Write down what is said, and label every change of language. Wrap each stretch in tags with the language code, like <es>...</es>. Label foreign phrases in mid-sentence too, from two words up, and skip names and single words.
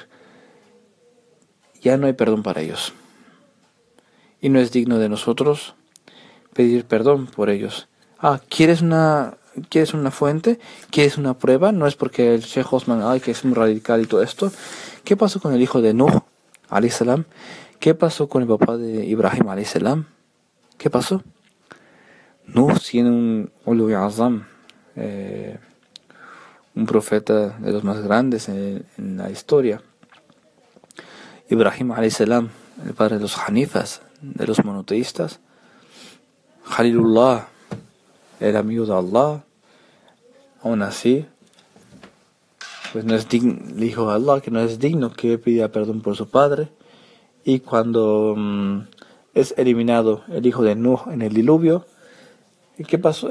<es>Ya no hay perdón para ellos. Y no es digno de nosotros pedir perdón por ellos. ¿Quieres una fuente? ¿Quieres una prueba? No es porque el Sheikh Osman, que es muy radical y todo esto. ¿Qué pasó con el hijo de Nuh,</es> <ar>عليه السلام?</ar> <es>¿Qué pasó con el papá de Ibrahim,</es> <ar>عليه السلام?</ar> <es>¿Qué pasó? Nuh siendo un</es> <ar>أولو العزم,</ar> <es>un profeta de los más grandes en la historia. Ibrahim,</es> <ar>عليه السلام,</ar> <es>el padre de los Hanifas, de los monoteístas. Khalilullah, el amigo de Allah. Aún así, pues no es digno, le dijo a Allah que no es digno que pida perdón por su padre. Y cuando es eliminado el hijo de Nuh en el diluvio, ¿y qué pasó?</es>